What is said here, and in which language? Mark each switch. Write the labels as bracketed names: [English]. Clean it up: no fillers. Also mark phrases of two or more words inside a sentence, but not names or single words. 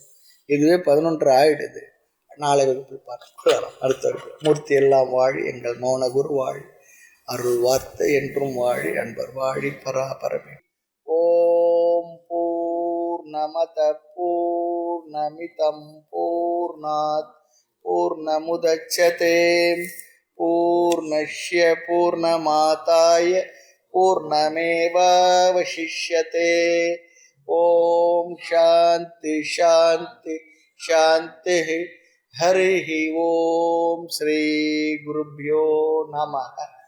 [Tamil] இதுவே 11 ஆயிடுது. நாளை வகுப்பில் பார்க்கலாம். அடுத்த மூர்த்தி எல்லாம் வாழி, எங்கள் மௌன குரு வாழி, அருள் வார்த்தை என்றும் வாழி, அன்பர் வாழி, பராபரமே. [Sanskrit] ॐ पूर्णमदः पूर्णमिदं पूर्ण पूर्णात् पूर्णमुदच्यते पूर्णस्य पूर्णमादाय पूर्णमेवावशिष्यते. ॐ शान्तिः शान्तिः शान्तिः. हरि ॐ. श्री गुरुभ्यो नमः.